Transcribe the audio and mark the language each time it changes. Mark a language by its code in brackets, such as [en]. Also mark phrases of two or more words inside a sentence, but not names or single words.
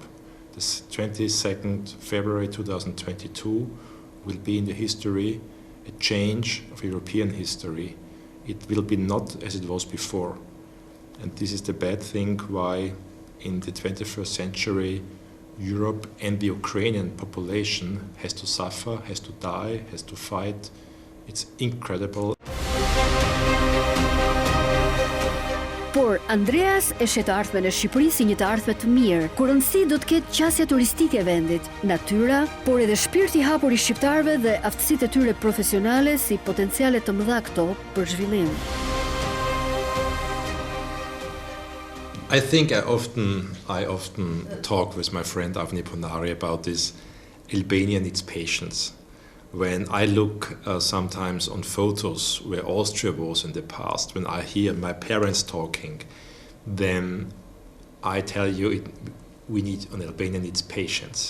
[en] The 22nd February 2022 will be in the history a change of European history. It will be not as it was before. And this is the bad thing why in the 21st century Europe and the Ukrainian population has to suffer, has to die, has to fight. It's incredible. [sq] Por Andreas e shet ardhmen e Shqipërisë si një të ardhme të mirë, ku rëndësi do të ketë qasja turistike e vendit, natyra, por edhe shpirti i hapur i shqiptarëve dhe aftësitë e tyre profesionale si potenciale të mëdha këto për zhvillim. [en] I think I often talk with my friend Avni Ponari about this. Albania needs patience. When I look sometimes on photos where Austria was in the past, when I hear my parents talking, then I tell you Albania needs patience.